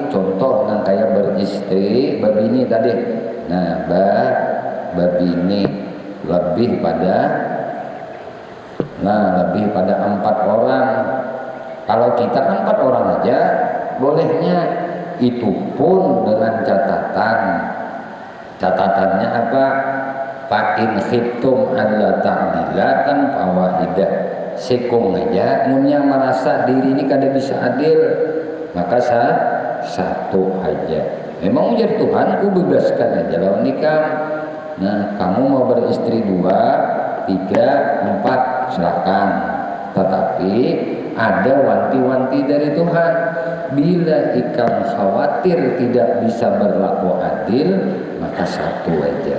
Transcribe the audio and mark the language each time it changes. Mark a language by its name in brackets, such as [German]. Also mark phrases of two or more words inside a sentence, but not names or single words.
[Banjar] Contoh nang kayak beristri, babini tadi. Nah, babini lebih pada 4 orang. Kalau kita kan 4 orang aja bolehnya, itu pun dengan catatannya apa? [Arabic] فإن خفتم ألا تعدلوا كان فواحدة. [Banjar] Sekong aja munya merasa diri ini kada bisa adil, maka satu aja. Memang ujar Tuhan, ku bebaskan aja lawan nikah. Nah, kamu mau beristri 2, 3, 4 silakan. Tetapi ada wanti-wanti dari Tuhan. Bila ikan khawatir tidak bisa berlaku adil, maka 1 aja.